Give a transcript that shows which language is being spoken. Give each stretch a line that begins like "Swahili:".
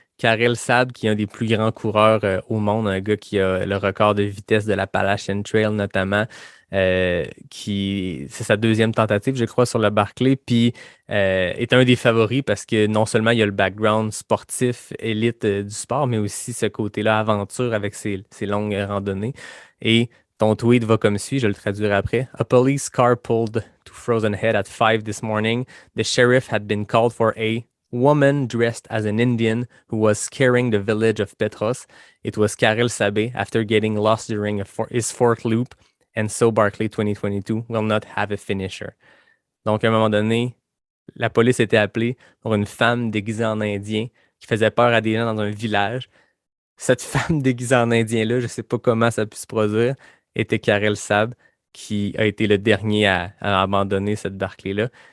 French: Karel Sab, qui est un des plus grands coureurs au monde, un gars qui a le record de vitesse de l'Appalachian Trail notamment, c'est sa deuxième tentative, je crois, sur le Barclay, puis est un des favoris parce que non seulement il y a le background sportif, élite du sport, mais aussi ce côté-là aventure avec ses longues randonnées. Et ton tweet va comme suit, je le traduirai après.
English: A police car pulled to Frozen Head at 5 this morning. The sheriff had been called for a woman dressed as an Indian who was scaring the village of Petros. It was Karel Sabé after getting lost during his fourth loop, and so Barclay 2022 will not have a finisher.
French: Donc, à un moment donné, la police était appelée pour une femme déguisée en Indien qui faisait peur à des gens dans un village. Cette femme déguisée en Indien-là, je ne sais pas comment ça a pu se produire, était Karel Sab, qui a été le dernier à abandonner cette Barclay-là.